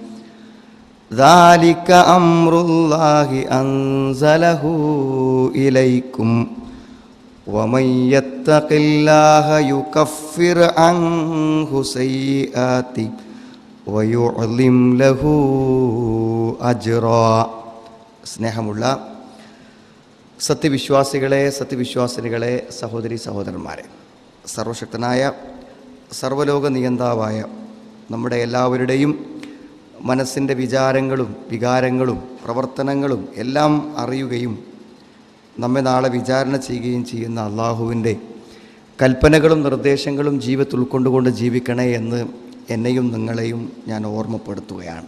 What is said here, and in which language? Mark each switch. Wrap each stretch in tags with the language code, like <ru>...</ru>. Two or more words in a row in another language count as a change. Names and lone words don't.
<ar>ذلك أمر الله أنزله إليكم ومن يتق الله يكفر عنه سيئاته ويعظم له أجرا.</ar> <ml>സ്നേഹമുള്ള സത്യവിശ്വാസികളെ, സത്യവിശ്വാസിനികളെ, സഹോദരി സഹോദരന്മാരെ, സർവശക്തനായ സർവ്വലോക നിയന്താവായ നമ്മുടെ എല്ലാവരുടെയും മനസ്സിൻ്റെ വിചാരങ്ങളും വികാരങ്ങളും പ്രവർത്തനങ്ങളും എല്ലാം അറിയുകയും നമ്മെ നാളെ വിചാരണ ചെയ്യുകയും ചെയ്യുന്ന അള്ളാഹുവിൻ്റെ കൽപ്പനകളും നിർദ്ദേശങ്ങളും ജീവിതത്തിൽ ഉൾക്കൊണ്ടുകൊണ്ട് ജീവിക്കണേ എന്ന് എന്നെയും നിങ്ങളെയും ഞാൻ ഓർമ്മപ്പെടുത്തുകയാണ്.</ml>